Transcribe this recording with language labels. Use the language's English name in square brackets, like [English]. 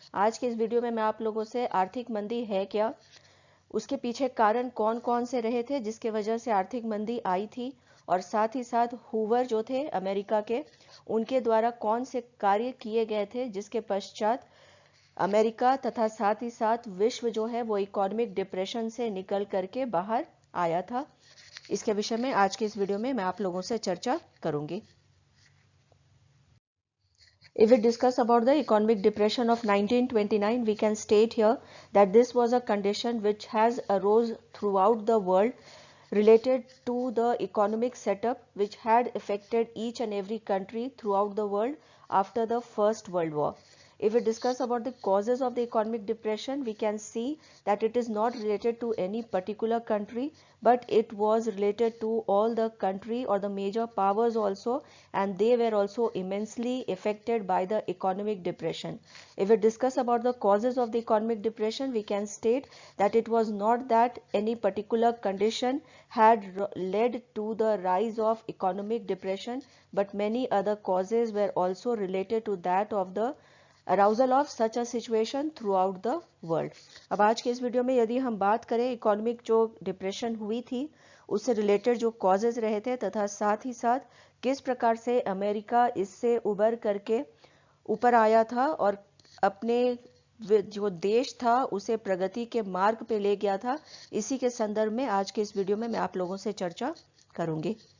[Hindi] आज के इस वीडियो में मैं आप लोगों से आर्थिक मंदी है क्या, उसके पीछे कारण कौन कौन से रहे थे जिसके वजह से आर्थिक मंदी आई थी, और साथ ही साथ हूवर जो थे अमेरिका के, उनके द्वारा कौन से कार्य किए गए थे जिसके पश्चात अमेरिका तथा साथ ही साथ विश्व जो है वो इकोनॉमिक डिप्रेशन से निकल करके बाहर आया था। इसके विषय में आज के इस वीडियो में मैं आप लोगों से चर्चा करूंगी। [English] If we discuss about the economic depression of 1929, we can state here that this was a condition which has arose throughout the world related to the economic setup which had affected each and every country throughout the world after the First World War. If we discuss about the causes of the economic depression, we can see that it is not related to any particular country, but it was related to all the country or the major powers also, and they were also immensely affected by the economic depression. If we discuss about the causes of the economic depression, we can state that it was not that any particular condition had led to the rise of economic depression, but many other causes were also related to that of the arousal of such a situation throughout the world. [Hindi] अब आज के इस video में यदि हम बात करें economic जो डिप्रेशन हुई थी उससे रिलेटेड जो कॉजेज रहे थे तथा साथ ही साथ किस प्रकार से अमेरिका इससे उबर करके ऊपर आया था और अपने जो देश था उसे प्रगति के मार्ग पे ले गया था, इसी के संदर्भ में आज के इस वीडियो में मैं आप लोगों से चर्चा करूंगी।